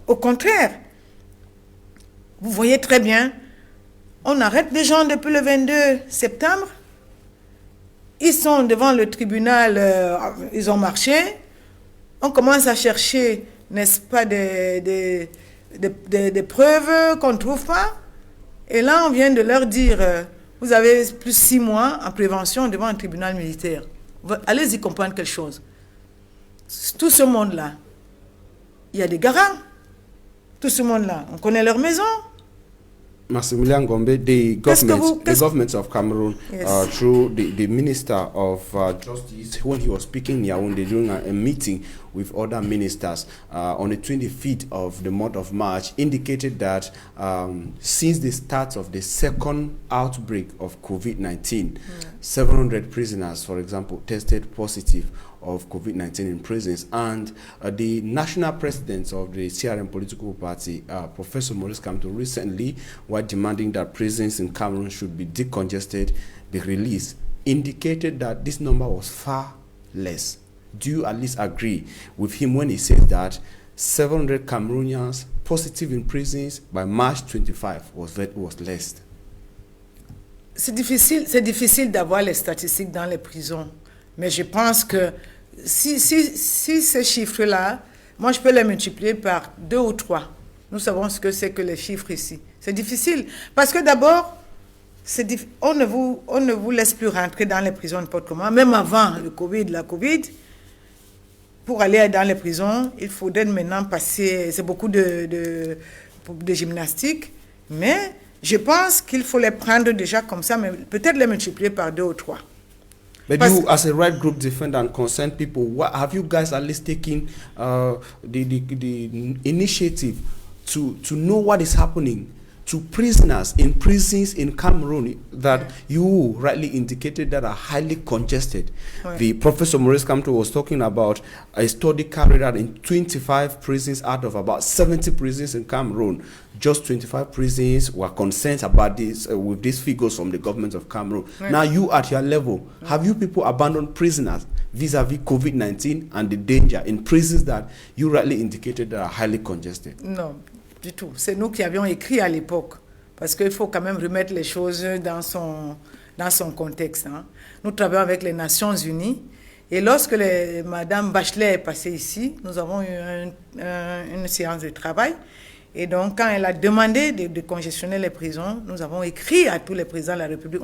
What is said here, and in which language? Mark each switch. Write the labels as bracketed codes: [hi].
[fr] Au contraire, vous voyez très bien, on arrête les gens depuis le 22 septembre, ils sont devant le tribunal, ils ont marché, on commence à chercher, n'est-ce pas, des preuves qu'on ne trouve pas, et là on vient de leur dire, vous avez plus 6 mois en prévention devant un tribunal militaire. Allez-y comprendre quelque chose. Tout ce monde-là, il y a des garants. Tout ce monde-là, on connaît leur maison. [en] Maximilian Gombe, the government of Cameroon, yes, through the Minister of Justice, when he was speaking in Yaoundé during a meeting with other ministers on the 25th of the month of March, indicated that since the start of the second outbreak of COVID-19, 700 prisoners, for example, tested positive of COVID-19 in prisons, and the national president of the CRM political party, Professor Maurice Kamto, recently were demanding that prisons in Cameroon should be decongested, be released indicated that this number was far less. Do you at least agree with him when he says that 700 Cameroonians positive in prisons by March 25 was less? [fr] C'est difficile d'avoir les statistiques dans les prisons. Mais je pense que si ces chiffres-là, moi je peux les multiplier par 2 ou 3. Nous savons ce que c'est que les chiffres ici. C'est difficile. Parce que d'abord, on ne vous laisse plus rentrer dans les prisons n'importe comment. Même avant la Covid, pour aller dans les prisons, il faudrait maintenant passer, c'est beaucoup de gymnastique, mais je pense qu'il faut les prendre déjà comme ça, mais peut-être les multiplier par 2 ou 3. [en] But you, as a right group defender and concerned people, what have you guys at least taken the initiative to know what is happening to prisoners in prisons in Cameroon that you rightly indicated that are highly congested? Right. The Professor Maurice Kamto was talking about a study carried out in 25 prisons out of about 70 prisons in Cameroon. Just 25 prisons were concerned about this with these figures from the government of Cameroon. Right. Now you at your level, have you people abandoned prisoners vis-a-vis COVID-19 and the danger in prisons that you rightly indicated that are highly congested? [fr] Non, du tout. C'est nous qui avions écrit à l'époque, parce qu'il faut quand même remettre les choses dans son contexte. Hein. Nous travaillons avec les Nations Unies, et lorsque Madame Bachelet est passée ici, nous avons eu une séance de travail. Et donc, quand elle a demandé de congestionner les prisons, nous avons écrit à tous les présidents de la République.